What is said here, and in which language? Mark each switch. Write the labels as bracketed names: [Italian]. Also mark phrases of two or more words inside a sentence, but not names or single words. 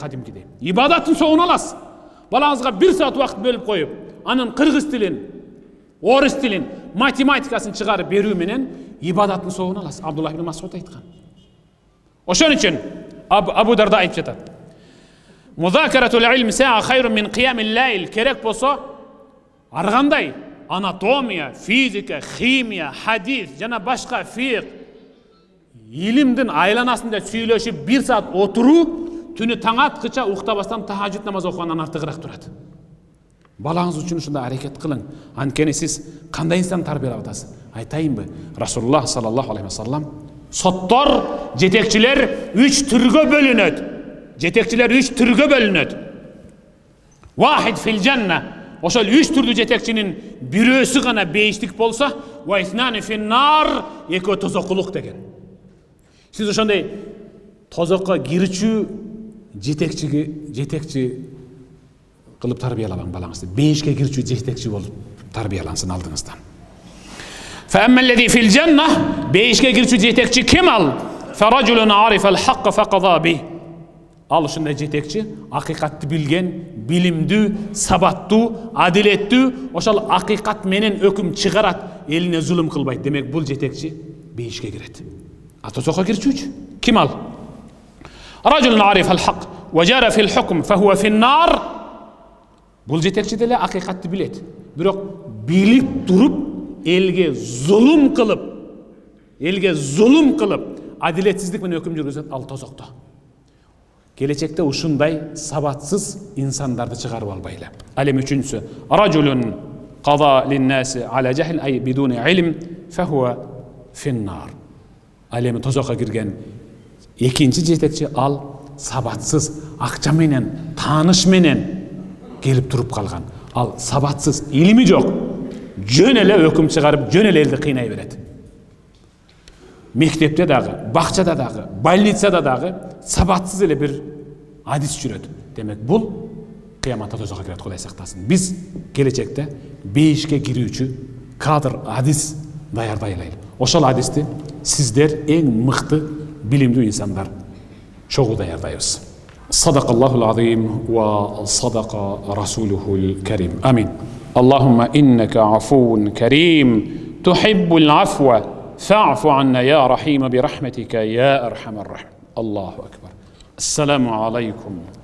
[Kyrgyz] Ибадаттын соңун аласыз. Балаңызга 1 саат убакыт бөлүп коюп, анын кыргыз тилин, орус тилин, математикасын чыгарып берүү менен ибадаттын соогун аласыз. Абдуллах ибн Масуд айткан. Ошон үчүн Абу Дарда айтып жатат. [Arabic] مذاكرة العلم ساعة خير من قيام الليل. [Kyrgyz] Керек болсо, аргандай анатомия, физика, химия, хадис жана башка фиq илимдин айланасында сүйлөшүп 1 саат отуруу түнү таң аткыча уктабастан тахажжуд намаз окугандан артыгыраак турат. Балаңыз үчүн ушундай аракет кылың. Анткени сиз кандай инсан тарбиялап атасыз? Айтайынбы? [Arabic] رسول الله صلى الله عليه وسلم [Kyrgyz] соттор, жетекчилер 3 түргө бөлүнөт. Жетекчилер 3 түргө бөлүнөт. [Arabic] واحد في الجنة. [Kyrgyz] Ошол 3 түрдүү жетекчинин бирөөсү гана бейиштик болсо, [Arabic] واثنان في النار, [Kyrgyz] экөө тозокулук деген. Сиз ошондой тозокко кирүүчү жетекчи кылып тарбиялабаң балаңызды. Бейишке кирүүчү жетекчи болуп тарбиялансын алдыңыздан. [Arabic] فأما الذي في الجنة [Kyrgyz] бейишке кирчү жетекчи [Arabic] كمال فرجل عارف الحق فقضى به. [Kyrgyz] Ал ушундай жетекчи акыйкатты билген, билимдүү, сабаттуу, адилеттүү, ошол акыйкат менен өкүм чыгарат, элине зулум кылбайт. Демек бул жетекчи бейишке кирет. Атозокко кирчүүчү ким ал? [Arabic] رجل عرف الحق فجار في الحكم فهو في النار. [Kyrgyz] Бул жетекчи деле акыйкатты билет. Бирок билип туруп элге зулум кылып, адилетсиздик менен өкүм жүргүзөт, ал тозокто. Келечекте ушундай сабатсыз инсандарды чыгарып албайлы. Ал эми үчүнчүсү, [Arabic] رجل قضى للناس على جهل أي بدون علم فهو في النار. [Kyrgyz] Ал эми тозокко кирген экинчи жетекчи, ал сабатсыз, акча менен, тааныш менен келип туруп калган. Ал сабатсыз, илими жок, жөн эле өкүм чыгарып, жөн эле элди кыйнай берет. Мектепте дагы, бакчада дагы, больницада дагы сабатсыз эле бир адис жүрөт. Демек бул кыяматта тозокко кирет, Кудай сактасын. Биз келечекте бейишке кирүүчү кадр адис даярдай алайлы. Ошол адисти сиздер эң мыкты, билимдүү инсандар чогуу даярдайбыз. [Arabic] صدق الله العظيم وصدق رسوله الكريم. Амин. اللهم إنك عفو كريم تحب العفو فاعف عنا يا رحيم برحمتك يا أرحم الراحمين. الله أكبر. السلام عليكم.